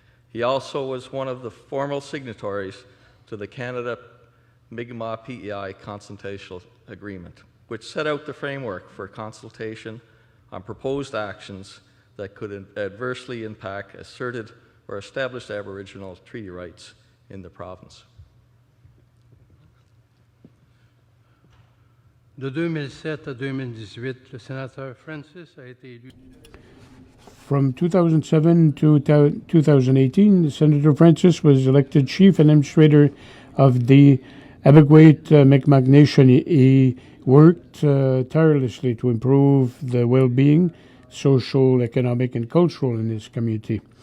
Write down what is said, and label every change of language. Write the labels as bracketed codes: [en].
[en] He also was one of the formal signatories to the Canada Mi'kmaq PEI Consultation Agreement, which set out the framework for consultation on proposed actions that could adversely impact asserted or established Aboriginal treaty rights in the province. [fr] De 2007 à 2018, le sénateur Francis a été élu. [en] From 2007 to 2018, Senator Francis was elected Chief Administrator of the Abegweit Mi'kmaq Nation. He worked tirelessly to improve the well-being, social, economic, and cultural in his community.